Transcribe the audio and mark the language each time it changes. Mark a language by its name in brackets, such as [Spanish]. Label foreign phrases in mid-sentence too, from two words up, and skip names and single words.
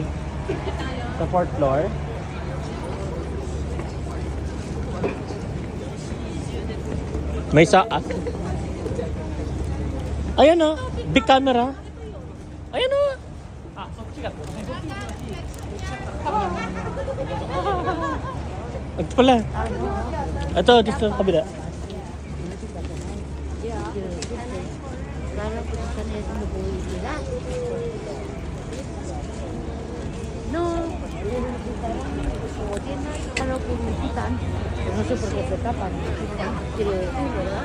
[Filipino] Sa 4th floor. May saat. Ayan o. [English] Big camera. [Filipino] Ayan o. Ito pala. Ito, dito sa kabila. [Spanish] No, para publicitan, no sé por qué se tapan, quiero decir, ¿verdad?